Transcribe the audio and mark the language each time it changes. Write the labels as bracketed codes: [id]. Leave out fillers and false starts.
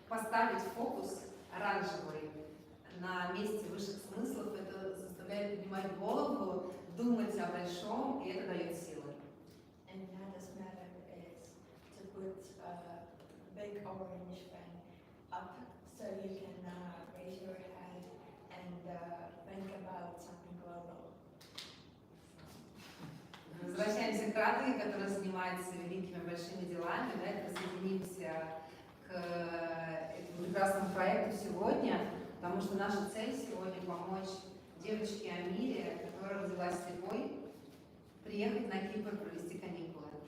[ru] расставить фокус оранжевый на месте высших смыслов, это заставляет поднимать голову, думать о большом, и это дает силы. [en] And another matter is to put a big orange fan up so you can raise your head and think about something global. [ru] Возвращаемся к Рады, которая занимается великими большими делами, да, и присоединимся к этому прекрасному проекту сегодня, потому что наша цель сегодня помочь девочке Амире, которая родилась слепой, приехать на Кипр, провести каникулы.